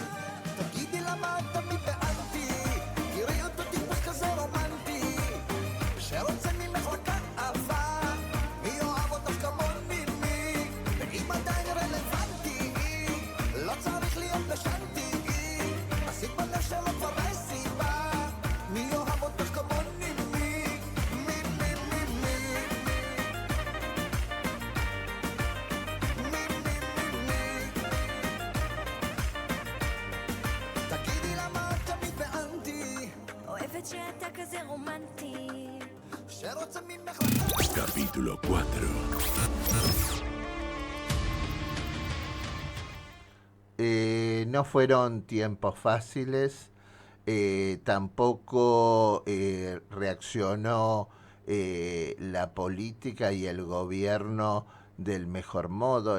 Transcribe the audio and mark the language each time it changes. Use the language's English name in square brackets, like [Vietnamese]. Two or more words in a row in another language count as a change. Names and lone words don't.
[Hebrew] תגידי למה את תמיד באנטי, תראי אותו טיפוס כזה רומנטי, שרוצה ממך לקחת אהבה, מי אוהב אותך כמוני מי, ואם עדיין רלוונטי, לא צריך להיות בשנטי, תשיג בלב שלא כבר סיבה, מי אוהב אותך כמוני מי, מי מי מי מי, מי מי מי מי. תגידי למה את תמיד באנטי, אוהבת שאתה כזה רומנטי, שרוצה ממך לקחת. [Spanish] Capítulo 4. No fueron tiempos fáciles, tampoco reaccionó la política y el gobierno del mejor modo.